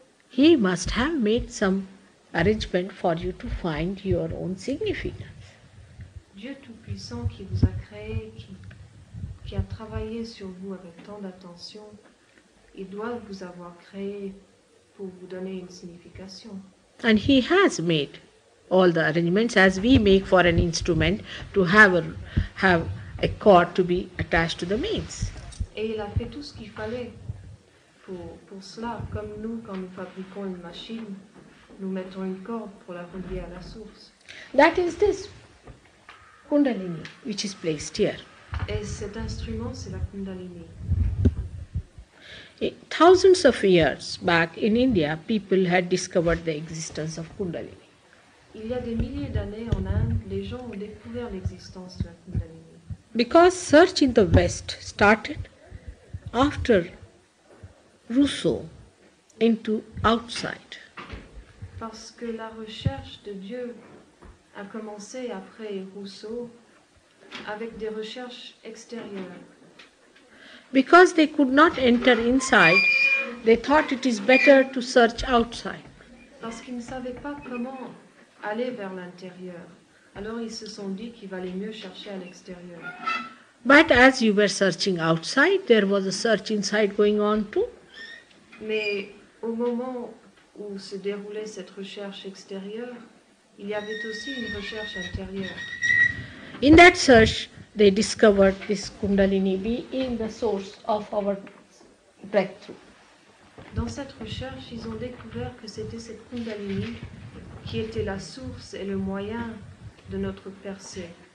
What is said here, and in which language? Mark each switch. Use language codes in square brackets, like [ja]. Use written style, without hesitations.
[en] He must have made some arrangement for you to find your own significance. [fr] Dieu Tout-Puissant qui vous a créé, qui a travaillé sur vous avec tant d'attention, il doit vous avoir créé pour vous donner une signification. [en] And He has made all the arrangements as we make for an instrument to have a cord to be attached to the mains. [fr] Et il a fait tout ce qu'il fallait pour cela, comme nous, quand nous fabriquons une machine, nous mettons une corde pour la relier à la source. [en] That is this Kundalini which is placed here. [fr] Et cet instrument, c'est la Kundalini. [en] Thousands of years back in India, people had discovered the existence of Kundalini. [fr] Il y a des milliers d'années en Inde, les gens ont découvert l'existence de la Kundalini. [en] Because search in the West started after Rousseau into outside. [fr] Parce que la recherche de Dieu a commencé après Rousseau avec des recherches extérieures. [en] Because they could not enter inside, they thought it is better to search outside. [fr] Parce qu'ils ne savaient pas comment aller vers l'intérieur. Alors ils se sont dit qu'il valait mieux chercher à l'extérieur. [en] But as you were searching outside, there was a search inside going on too. [fr] Mais au moment où se déroulait cette recherche extérieure, il y avait aussi une recherche intérieure. [en] In that search, they discovered this Kundalini being the source of our breakthrough. [fr] Dans cette recherche, ils ont découvert que c'était cette Kundalini qui était la source et le moyen de notre percée.